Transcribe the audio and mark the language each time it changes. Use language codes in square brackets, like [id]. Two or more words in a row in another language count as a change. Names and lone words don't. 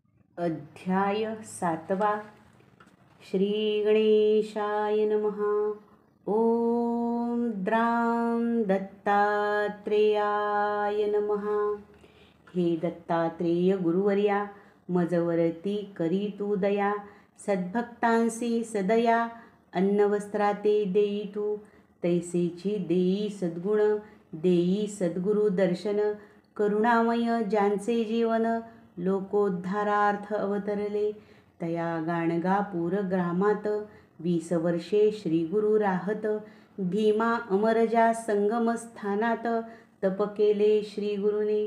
[sa] अध्याय 7. श्री गणेशाय नमः. ओम द्रां दत्तात्रेयाय नमः. [mr] हे दत्तात्रेय गुरुवर्या, मजवरती करी तू दया. सद्भक्तांसी सदया अन्नवस्त्राते देई तू. तैसेची देई सद्गुण, देई सद्गुरु दर्शन. करुणामय ज्यांचे जीवन, लोकोद्धारार्थ अवतरले. तया गाणगापूर ग्रामात 20 वर्षे श्रीगुरु राहत. भीमा अमरजा संगमस्थानात तप केले श्रीगुरुने.